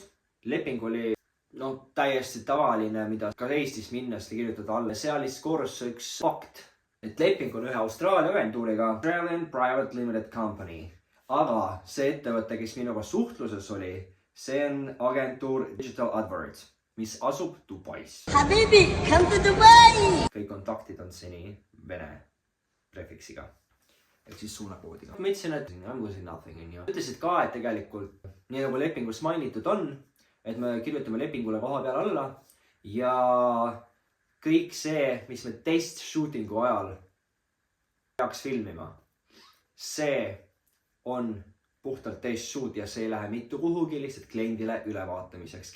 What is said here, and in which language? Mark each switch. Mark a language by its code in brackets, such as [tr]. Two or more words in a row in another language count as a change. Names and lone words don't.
[et] Leping oli täiesti tavaline, mida ka Eestis minnes kirjutada alla. Seal koorus üks fakt, et leping on ühe Austraalia agentuuriga Australian Private Limited Company. Aga see ettevõte, kes minuga suhtluses oli, see on agentuur Digital Advert, mis asub Dubais. [en] Habibi, come to Dubai! [et] Kõik kontaktid on seni vene prefiksiga. Ehk siis suunakoodiga. Ma ütlesin, et [en] I'm losing nothing. [et] Ütlesid ka, et tegelikult, nii nagu lepingus mainitud on, et me kirjutame lepingule koha peal alla ja kõik see, mis me [en] test shootingu [et] ajal peaks filmima, see on puhtalt [en] test shoot [et] ja see ei lähe mitte kuhugi lihtsalt kliendile ülevaatamiseks.